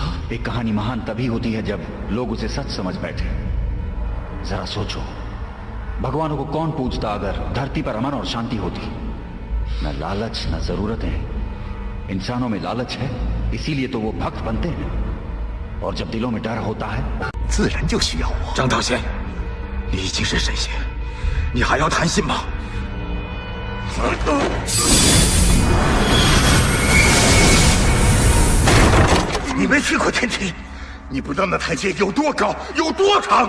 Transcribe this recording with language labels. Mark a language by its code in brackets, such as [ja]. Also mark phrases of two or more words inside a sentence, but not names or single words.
[hi] एक कहानी महान तभी होती है जब लोग उसे सच समझ बैठे। जरा सोचो, भगवानों को कौन पूजता अगर धरती पर अमन और शांति होती? न लालच न जरूरतें। इंसानों में लालच है, इसीलिए तो वो भक्त बनते हैं। और जब दिलों में डर होता है, [zh] 自然就需要我。张道仙，你已经是神仙，你还要谈心吗？你没去过天庭，你不知道那台阶有多高，有多长。